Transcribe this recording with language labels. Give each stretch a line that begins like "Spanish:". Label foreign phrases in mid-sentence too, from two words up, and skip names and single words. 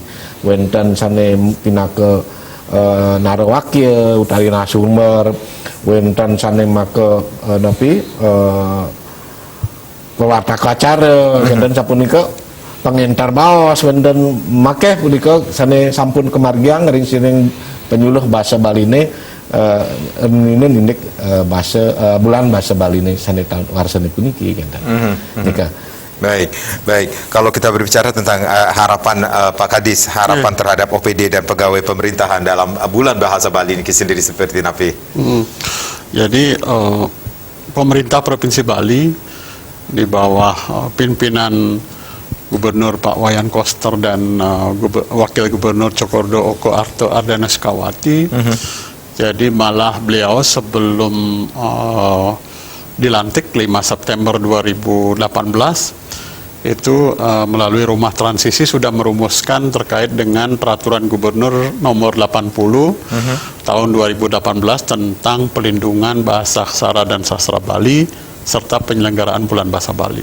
Balinese: Wenten sane pinake narawakya utawi nasumber, wenten sane make napi pewartaka acara, wenten sapunika pengentar baos, wenten make punika sane sampun kemargian ring siring penyuluh bahasa Bali ne ini nindik bahasa bulan bahasa Bali ne sane tahun warsane puniki kenten. Nika
Indonesian: Baik. Kalau kita berbicara tentang harapan Pak Kadis, harapan terhadap OPD dan pegawai pemerintahan dalam bulan bahasa Bali ini sendiri
Balinese: seperti napi.
Indonesian: Jadi pemerintah Provinsi Bali di bawah pimpinan Gubernur Pak Wayan Koster dan Wakil Gubernur Cokordo Oko Arto Ardana Sukawati. Jadi malah beliau sebelum dilantik 5 September 2018 itu melalui rumah transisi sudah merumuskan terkait dengan peraturan gubernur nomor 80 tahun 2018 tentang pelindungan bahasa aksara dan sastra Bali serta penyelenggaraan bulan bahasa Bali.